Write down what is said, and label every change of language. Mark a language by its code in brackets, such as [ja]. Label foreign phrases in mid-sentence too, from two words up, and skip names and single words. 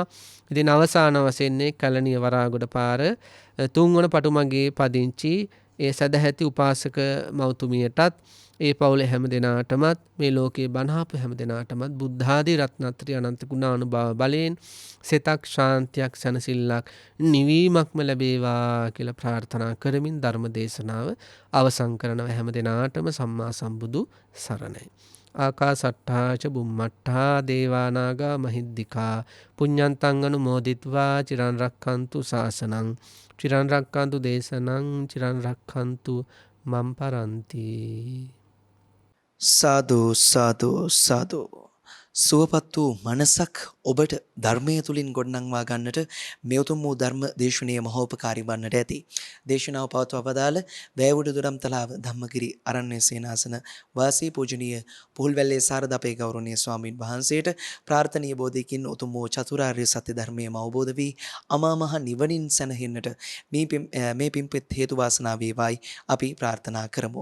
[si] ඉතින් අවසාන වශයෙන් කැලණිය වරාගොඩ පාර 3 වන පටුමගේ පදිංචි ඒ සදැහැති උපාසක මෞතුමියටත් ඒ පවුලේ හැම දෙනාටමත් මේ ලෝකයේ බණහපු හැම දෙනාටමත් බුද්ධාදී රත්නත්‍රි අනන්ත ගුණානුභාව බලයෙන් සිතක් ශාන්තියක් සැනසෙල්ලක් නිවීමක්ම ලැබේවා කියලා ප්‍රාර්ථනා කරමින් ධර්ම දේශනාව අවසන් කරනවා. හැම දෙනාටම සම්මා සම්බුදු සරණයි. [pi] ආකාසට්ඨා ච බුම්මට්ඨා දේවානාගා මහිද්దికා පුඤ්ඤන්තං අනුමෝදිත්වා චිරන් රක්ඛන්තු ශාසනං චිරන් රක්ඛන්තු දේශනං චිරන් රක්ඛන්තු මම් පරන්ති. [si] සාදු සාදු සාදු. සුවපත් වූ මනසක් ඔබට ධර්මය තුලින් ගොඩනංවා ගන්නට මේ උතුම් වූ ධර්ම දේශනීය මහෝපකාරී වන්නට ඇති. දේශනාව පවත්වා වදාළ වැයවුඩ දොරම්තලාව ධම්මගිරි අරණ්‍ය සේනාසන වාසී පූජනීය පුහුල්වැල්ලේ සාරදපේ ගෞරවනීය ස්වාමීන් වහන්සේට ප්‍රාර්ථනීය බෝධියකින් උතුම් වූ චතුරාර්ය සත්‍ය ධර්මයම අවබෝධ වී අමා මහ නිවනින් සැනහෙන්නට මේ පින්පෙත් හේතු වාසනා වේවායි අපි ප්‍රාර්ථනා කරමු.